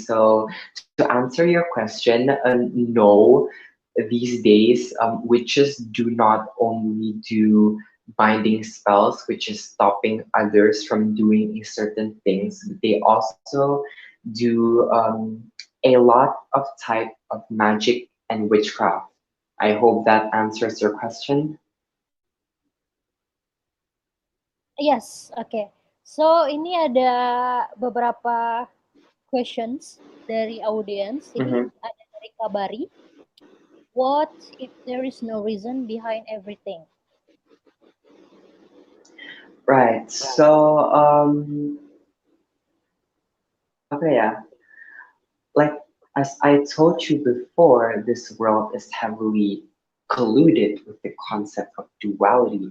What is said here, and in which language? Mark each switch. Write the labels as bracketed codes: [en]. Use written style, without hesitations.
[en] So to answer your question, no, these days witches do not only do binding spells, which is stopping others from doing certain things, but they also do a lot of type of magic and witchcraft. I hope that answers your question. yes, oke. [id] So ini ada beberapa questions dari audience. Ini ada dari Kabari. [en] What if there is no reason behind everything? Right. So okay, yeah. Like as I told you before, this world is heavily colluded with the concept of duality.